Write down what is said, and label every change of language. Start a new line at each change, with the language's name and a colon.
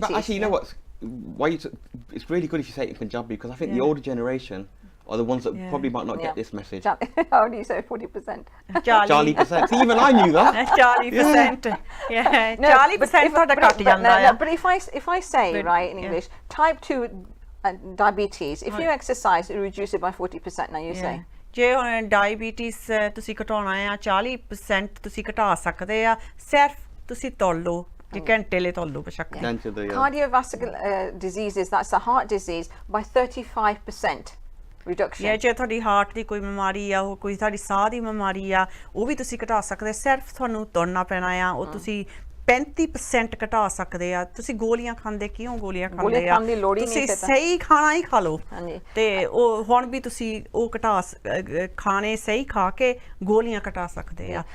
English: But actually, you know what's it's really good if you say it in Punjabi, because I think the older generation are the ones that probably might not get this message. How do you say 40%? 40%. See, even I knew that.
Punjabi: 40%. Yeah. 40% ਤੁਹਾਡਾ ਘਟ ਜਾਂਦਾ ਹੈ.
English: But if I say right in English, type 2 diabetes, if you exercise, it reduces it by 40%. Now you say.
Punjabi: ਜੇ ਹੁਣ diabetes ਤੁਸੀਂ ਘਟਾਉਣਾ ਆ 40% ਤੁਸੀਂ ਘਟਾ ਸਕਦੇ ਆ ਸਿਰਫ ਤੁਸੀਂ ਤੁਰ ਲਓ ਜੇ ਘੰਟੇ ਲਈ ਤੁਰ ਲਓ ਬਸ਼ੱਕ.
English: Cardiovascular diseases, that's the heart disease, by 35% reduction.
Punjabi: ਜੇ ਤੁਹਾਡੀ ਹਾਰਟ ਦੀ ਕੋਈ ਬਿਮਾਰੀ ਆ, ਉਹ ਕੋਈ ਤੁਹਾਡੀ ਸਾਹ ਦੀ ਬਿਮਾਰੀ ਆ, ਉਹ ਵੀ ਤੁਸੀਂ ਘਟਾ ਸਕਦੇ ਸਿਰਫ ਤੁਹਾਨੂੰ ਤੁਰਨਾ ਪੈਣਾ ਆ. ਉਹ ਤੁਸੀਂ 35% ਘਟਾ ਸਕਦੇ ਆ. ਤੁਸੀਂ ਗੋਲੀਆਂ ਖਾਂਦੇ ਕਿਉਂ ਗੋਲੀਆਂ ਖਾਂਦੇ ਆ? ਤੁਸੀਂ ਸਹੀ ਖਾਣਾ ਹੀ ਖਾ ਲਓ ਤੇ ਉਹ ਹੁਣ ਵੀ ਤੁਸੀਂ ਉਹ ਘਟਾ ਖਾਣੇ ਸਹੀ ਖਾ ਕੇ ਗੋਲੀਆਂ ਘਟਾ ਸਕਦੇ ਆ.